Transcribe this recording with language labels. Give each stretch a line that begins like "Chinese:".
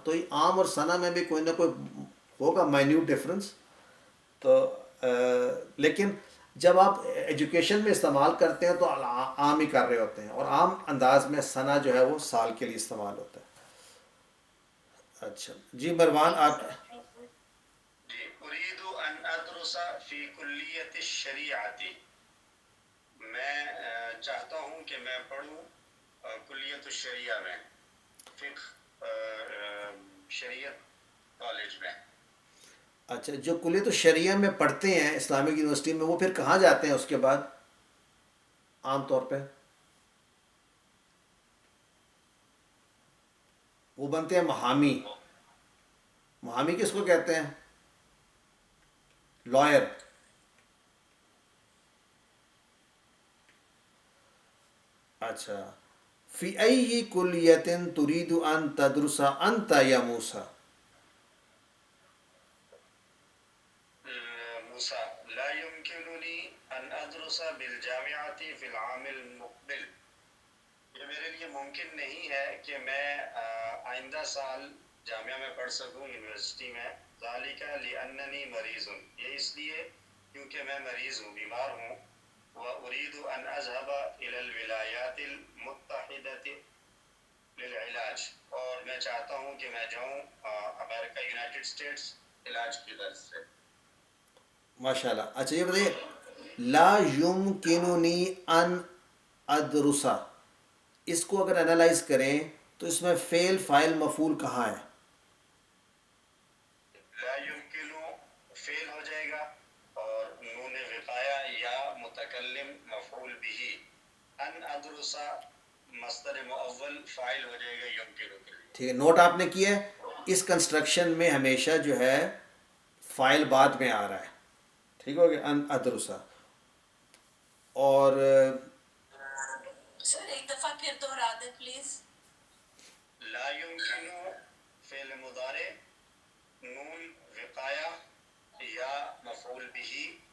Urdu: تو یہ عام اور ثنا میں بھی کوئی نہ کوئی ہوگا مائنیوٹ ڈفرینس. تو لیکن جب آپ ایجوکیشن میں استعمال کرتے ہیں تو عام ہی کر رہے ہوتے ہیں اور عام انداز میں ثنا جو ہے وہ سال کے لیے استعمال ہوتا ہے. اچھا جی مروان ٹھیک ہے آپ.
English: Sir thank you.
Arabic: جی اريد ان ادرس في كلية الشریعت.
Urdu: میں چاہتا ہوں کہ میں پڑھوں کلیت الشریعہ میں فقہ شریعت کالج میں. اچھا جو کلیت الشریعہ میں پڑھتے ہیں اسلامک یونیورسٹی میں وہ پھر کہاں جاتے ہیں اس کے بعد عام طور پہ وہ بنتے ہیں محامی. محامی کس کو کہتے ہیں لائر.
Arabic: اچھا فی ای کلیت ترید ان تدرس انت یا موسیٰ. موسیٰ لا يمكنني ان ادرس بالجامعة في العام المقبل.
Urdu: یہ میرے لیے ممکن نہیں ہے کہ میں آئندہ سال جامعہ میں پڑھ سکوں یونیورسٹی میں.
Arabic: ذالک لأننی مریض.
Urdu: یہ اس لیے کیونکہ میں مریض ہوں بیمار ہوں.
Arabic: وأريد أن أذهب إلى الولايات المتحدة للعلاج.
Urdu: اور میں چاہتا ہوں کہ میں جاؤں امریکہ یونائٹڈ اسٹیٹس علاج کی غرض سے. ماشاء اللہ. اچھا یہ بتائیے
Arabic: لا یمکننی ان ادرسا
Urdu: اس کو اگر انالائز کریں تو اس میں فعل فاعل مفعول کہاں ہے
Arabic: لا يمکن
Urdu: فعل ہو جائے گا اور نون وقایا یا متکلم مفعول به.
Arabic: ان ادرسا
Urdu: مصدر مؤول فاعل ہو جائے گا یمکن کے لیے. ٹھیک ہے نوٹ آپ نے کیا ہے اس کنسٹرکشن میں ہمیشہ جو ہے فاعل بعد میں آ رہا ہے. ٹھیک ہو گیا
Arabic: ان ادرسا.
Urdu: اور سر ایک دفعہ پھر دوہرا دیں پلیز.
Arabic: لا يمکن فعل مضارع نون وقایا یا مفعول به.